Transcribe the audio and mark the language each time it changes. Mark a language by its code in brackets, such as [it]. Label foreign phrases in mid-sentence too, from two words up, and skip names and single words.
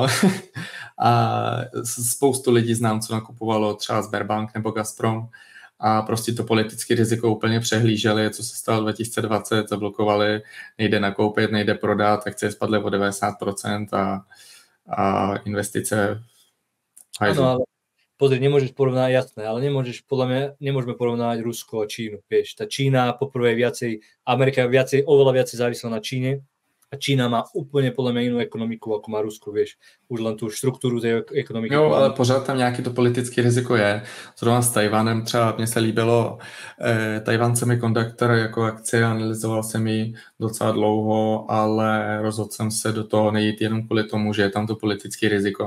[cs] A spoustu lidí znám, co nakupovalo třeba Sberbank nebo Gazprom a prostě to politické riziko úplně přehlíželi, co se stalo 2020, zablokovali, nejde nakoupit, nejde prodat, akcie spadly o 90% a investice hajzu. [sk] Áno, ale pozri, nemôžeš porovnať, jasné, ale podľa mňa nemôžeme porovnať Rusko a Čínu, vieš. Tá Čína poprvé Amerika je oveľa viacej závislá na Číne [cs] a Čína má úplně podle mě jinou ekonomiku, jako má Rusko, víš. Už len tu strukturu té ekonomiky. Jo, ale pořád tam nějaký to politické riziko je. Zrovna s Tajvanem třeba mně se líbilo Taiwan Semiconductor jako akcie, analyzoval jsem ji docela dlouho, ale rozhodl jsem se do toho nejít jenom kvůli tomu, že je tam to politické riziko.